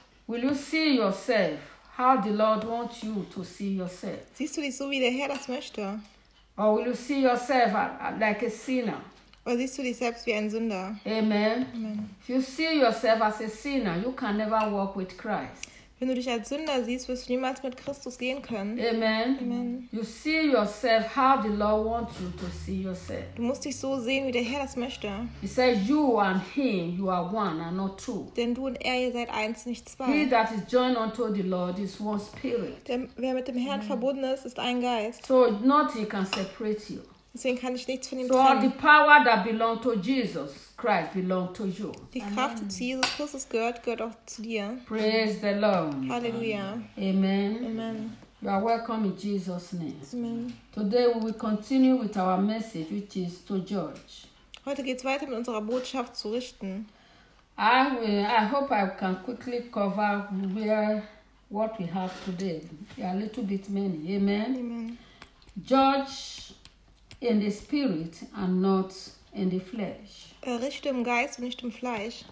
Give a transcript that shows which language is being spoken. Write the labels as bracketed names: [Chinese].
[English] Will you see yourself how the Lord wants you to see yourself? [German] Siehst du dich so, wie der Herr das möchte? [English] Or will you see yourself like a sinner? [German] Oder siehst du dich selbst wie ein Sünder? Amen. Amen. [English] If you see yourself as a sinner, you can never walk with Christ. [German] Wenn du dich als Sünder siehst, wirst du niemals mit Christus gehen können. Amen. Amen. [English] You see yourself how the Lord wants you to see yourself. [German] Du musst dich so sehen, wie der Herr das möchte. [English] He says, you and him, you are one and not two. [German] Denn du und er, ihr seid eins, nicht zwei. [English] He that is joined unto the Lord is one spirit. [German] Denn wer mit dem Herrn verbunden ist, ist ein Geist. [English] So nothing can separate you. [German] Deswegen kann ich nichts von ihm [English] so [German] trennen. [English] So the power that belongs to Jesus Christ belongs to you. [German] Die Kraft, die zu Jesus Christus gehört, gehört auch zu dir. [English] Praise the Lord. Hallelujah. Amen. Amen. You are welcome in Jesus' name. Amen. Today we will continue with our message, which is to judge. [German] Heute geht's weiter mit unserer Botschaft zu richten. [English] I hope I can quickly cover what we have today. A little bit many. Amen. Amen. Judge in the spirit and not in the flesh. [German] Errichte im Geist und nicht im Fleisch.